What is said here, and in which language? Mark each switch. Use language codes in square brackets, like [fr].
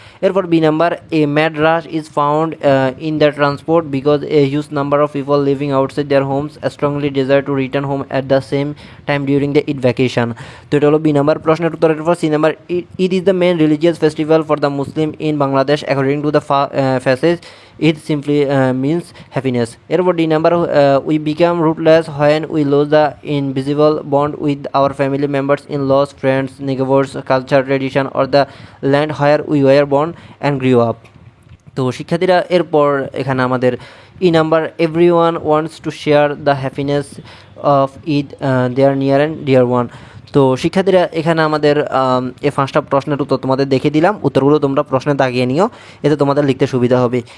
[bn] এরপর B number, [en] A mad rush is found in the transport because a huge number of people living outside their homes strongly desire to return home at the same time during the Eid vacation. [bn] তো এটা হলো B number প্রশ্নের উত্তরের পর। C number, [en] Eid is the main religious festival for the Muslim in Bangladesh according to the passage it simply means happiness. [bn] এরপর D number, [en] we become rootless when we lose the invisible bond with our family members, in-laws, friends, neighbors, culture, tradition or the land where we were born and grew up. [bn] তো শিক্ষার্থীরা এরপর এখানে আমাদের E number, [en] Everyone wants to share the happiness of Eid their near and dear one. [bn] তো শিক্ষার্থীরা এখানে আমাদের এই 5টা প্রশ্নের উত্তর তোমাদের দেখে দিলাম, উত্তরগুলো তোমরা প্রশ্নে দাগিয়ে নিও, এতে তোমাদের লিখতে সুবিধা হবে।